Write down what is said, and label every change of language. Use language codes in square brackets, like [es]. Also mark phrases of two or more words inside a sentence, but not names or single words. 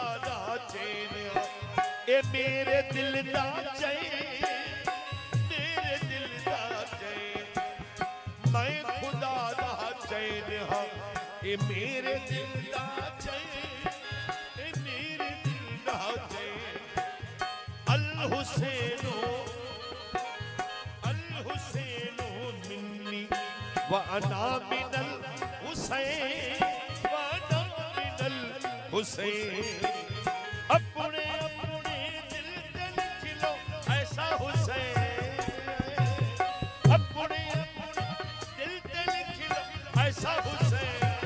[pa] دا چین اے میرے دل دا چین میرے دل دا चैन मेरे दिल दा میں خدا دا چین ہاں یہ میرے دل دا چین یہ میرے دل دا چین [ar] الحسين مني وأنا من الحسين وأنا من الحسين [pa] اپنے اپنے دل تے لکھ لو ایسا حسین اپنے اپنے دل تے لکھ لو ایسا حسین